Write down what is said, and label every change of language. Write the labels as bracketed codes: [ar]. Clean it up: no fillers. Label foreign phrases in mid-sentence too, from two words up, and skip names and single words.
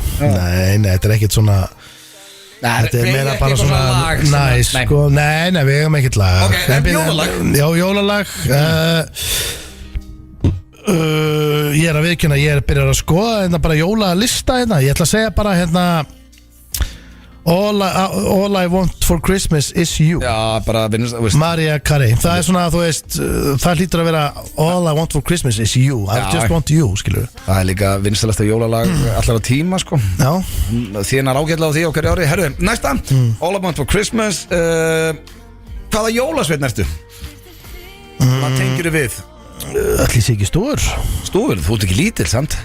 [is] Nei, þetta er ekkert svona. Þetta er meira bara svona næs, sko. Nei, við hefum ekkert lag. Ok, en jólalag? Já, jólalag. Ég er að viðkynna, ég er byrjað að skoða hérna bara jólalista hérna. Ég ætla að segja bara hérna All I want for Christmas is you. Já, bara Mariah Carey. Það er svona, þú veist, það hlýtur að vera All I want for Christmas is you. [en] I just want you, [is] skilur. Það er líka vinsælasta jólalag allar á tíma, sko. Já. Þínar ágætlega á því á hverju ári. Herru, næsta, All I want for Christmas. Hvaða jólasveinn ertu? Hvað tengir við? Ætli sé ekki stór. Stúfur, þú ert ekki lítill, samt?